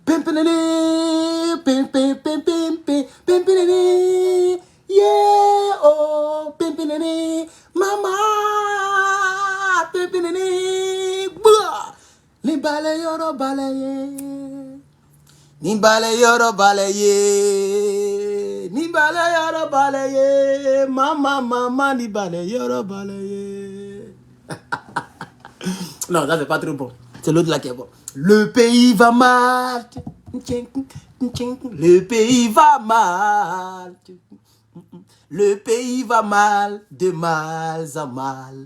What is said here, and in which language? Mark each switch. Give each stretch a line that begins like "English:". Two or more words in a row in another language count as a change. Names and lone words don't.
French: Yeah, oh, mama, ni balayoro balaye, ni balayoro balaye, ni balayoro balaye, mama, ni balayoro balaye. Non, ça c'est pas trop bon. C'est l'autre là qui est bon. Le pays va mal. Le pays va mal. Le pays va mal, de mal en mal.